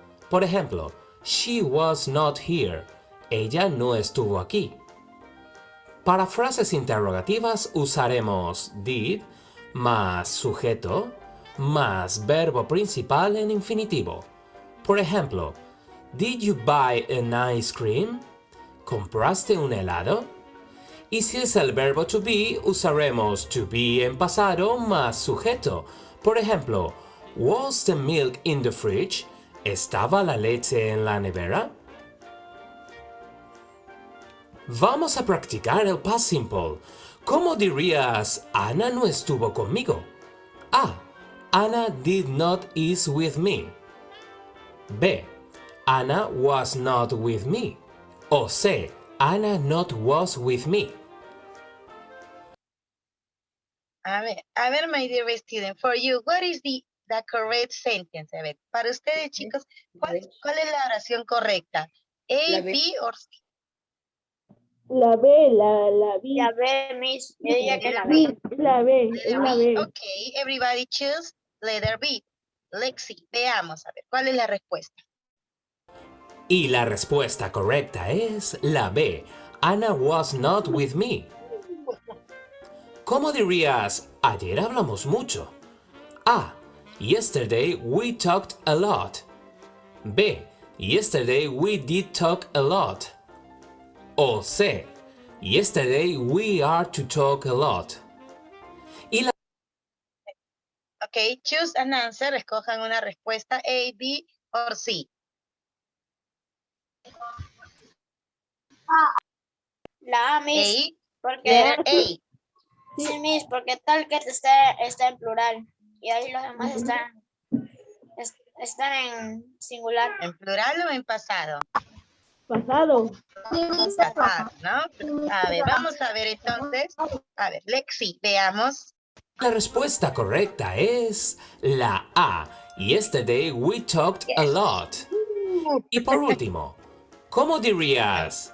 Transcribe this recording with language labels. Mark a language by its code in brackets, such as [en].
[es] Por ejemplo, [en] she was not here. [es] Ella no estuvo aquí. Para frases interrogativas usaremos did más sujeto más verbo principal en infinitivo. Por ejemplo, [en] Did you buy an ice cream? [es] ¿Compraste un helado? Y si es el verbo to be, usaremos to be en pasado más sujeto. Por ejemplo, [en] Was the milk in the fridge? [es] ¿Estaba la leche en la nevera? Vamos a practicar el past simple. ¿Cómo dirías Ana no estuvo conmigo? [en] A. Anna did not eat with me. B. Anna was not with me. O C. Anna not was with me. [es] A ver, [en] my dear student, for you, what is the correct sentence? [es] A ver, para ustedes, chicos, ¿cuál es la oración correcta? [en] A, B or C? [es] La B, la B. La B, Miss. Yo diría que la B, B. la B, es la B. [en] Ok, everybody choose letter B. [es] Lexi, veamos, a ver, ¿cuál es la respuesta? Y la respuesta correcta es la B. [en] Anna was not with me. [es] ¿Cómo dirías, ayer hablamos mucho? A. [en] Yesterday we talked a lot. B. Yesterday we did talk a lot. O C. Yesterday we are to talk a lot. [es] Y la [en] Ok, choose an answer. [es] Escojan una respuesta A, B o C. La A, Miss, A, porque, [en] letter A. [es] sí, Miss, porque tal que está en plural y ahí los demás están en singular. ¿En plural o en pasado? Pasado. Pasado, ¿no? A ver, vamos a ver entonces. A ver, Lexi, veamos. La respuesta correcta es la A. [en] Yesterday we talked a lot. [es] Y por último, ¿cómo dirías?